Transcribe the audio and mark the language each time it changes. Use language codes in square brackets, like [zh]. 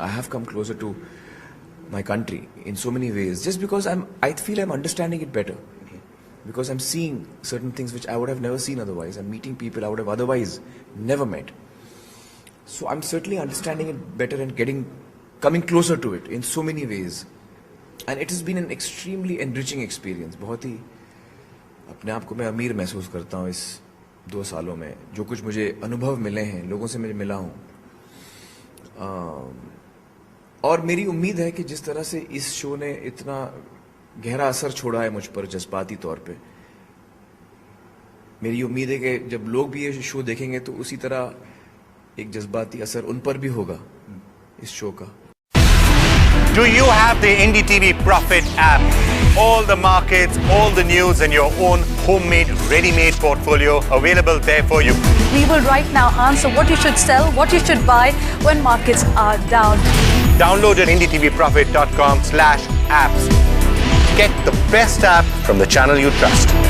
[en] I have come closer to my country in so many ways, just because I feel I'm understanding it better, because I'm seeing certain things which I would have never seen otherwise. I'm meeting people I would have otherwise never met. So I'm certainly understanding it better and coming closer to it in so many ways. And it has been an extremely enriching experience. [hi] बहुत ही अपने आप को मैं अमीर महसूस करता हूँ इस 2 सालों में, जो कुछ मुझे अनुभव मिले हैं, लोगों से मैं मिला हूँ, और मेरी उम्मीद है कि जिस तरह से इस शो ने इतना गहरा असर छोड़ा है मुझ पर जज्बाती तौर पे, मेरी उम्मीद है कि जब लोग भी ये शो देखेंगे तो उसी तरह एक जज्बाती असर उन पर भी होगा इस शो का। [en] Do you have the NDTV Profit app? All the markets, all the news and your own homemade, ready-made portfolio available there for you. We will right now answer what you should sell, what you should buy when markets are down. Download at ndtvprofit.com/apps. Get the best app from the channel you trust.